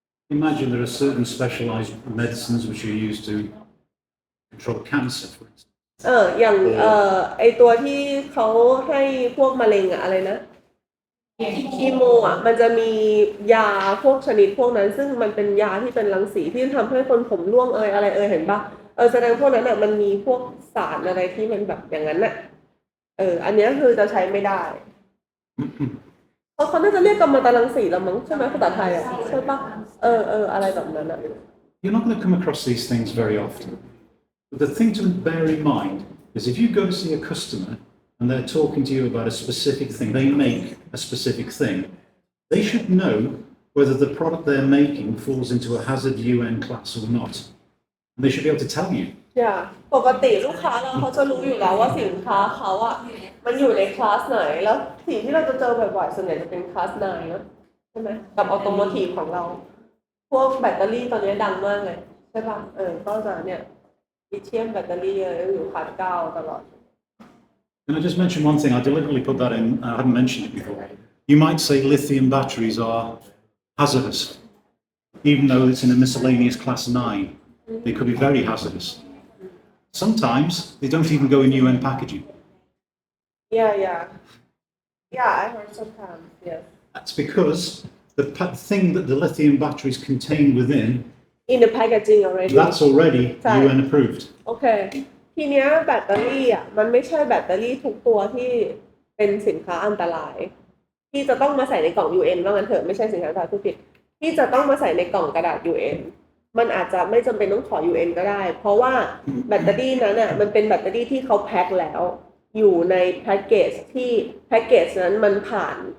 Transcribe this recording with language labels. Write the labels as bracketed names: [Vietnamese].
[English] Imagine there are certain specialized medicines which are used to control cancer, for instance. [Thai] อย่างไอตัวที่เขาให้พวกมะเร็งอะไรนะคีโมมันจะมียาพวกชนิดพวกนั้นซึ่งมันเป็นยาที่เป็นรังสีที่ทำให้คนผมร่วงอะไรเห็นปะแสดงพวกนั้นมันมีพวกสารอะไรที่มันแบบอย่างนั้นน่ะอันนี้คือจะใช้ไม่ได้เขาน่าจะเรียกกัมมันตรังสีแล้วมั้งใช่ไหมภาษาไทยใช่ปะอะไรแบบนั้นน่ะ [English] You're not going to come across these things very often. But the thing to bear in mind is if you go to see a customer and they're talking to you about a specific thing, they make a specific thing, they should know whether the product they're making falls into a hazard UN class or not. And they should be able to tell you. [Thai] ปกติลูกค้าเขาจะรู้อยู่แล้วว่าสินค้าเขามันอยู่ในคลาสไหนแล้วสิ่งที่เราจะเจอบ่อยๆส่วนใหญ่จะเป็นคลาส 9 นะใช่ไหมกับออโตโมทีฟของเราพวกแบตเตอรี่ตอนนี้ดังมากเลยใช่ป่ะก็จะเนี่ยลิเธียมแบตเตอรี่อยู่คลาส 9 ตลอด [English] Can I just mention one thing? I deliberately put that in. I hadn't mentioned it before. You might say lithium batteries are hazardous, even though it's in a miscellaneous class 9. They could be very hazardous. Sometimes they don't even go in UN packaging. Yeah, I heard sometimes, yes. That's because the thing that the lithium batteries contain within, In the packaging already. that's already UN approved. Okay. [Thai] ทีเนี้ยแบตเตอรี่มันไม่ใช่แบตเตอรี่ทุกตัวที่เป็นสินค้าอันตรายที่จะต้องมาใส่ในกล่อง UN ว่างั้นเถอะไม่ใช่สินค้าอันตรายผู้ผิดที่จะต้องมาใส่ในกล่องกระดาษ UN มันอาจจะไม่จำเป็นต้องขอ UN ก็ได้เพราะว่าแบตเตอรี่นั้นมันเป็นแบตเตอรี่ที่เขาแพ็คแล้วอยู่ในแพ็กเกจที่แพ็กเกจนั้นมันผ่าน